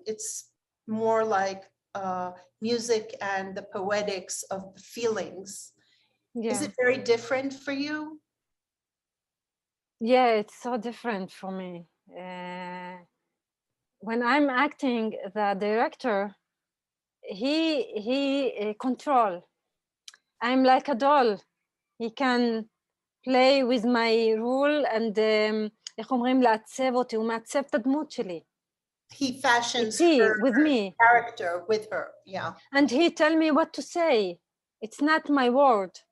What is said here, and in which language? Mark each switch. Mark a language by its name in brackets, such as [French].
[English] It's more like music and the poetics of the feelings. Yeah. Is it very different for you? Yeah, it's so different for me. When I'm acting, the director, he control. I'm like a doll. He can play with my rule and [Hebrew] איך אומרים, לעצב אותי, הוא מעצב את הדמות שלי. [English] He fashions [Hebrew] איתי, [English] her with me. character with her, yeah. And he tell me what to say. It's not my word.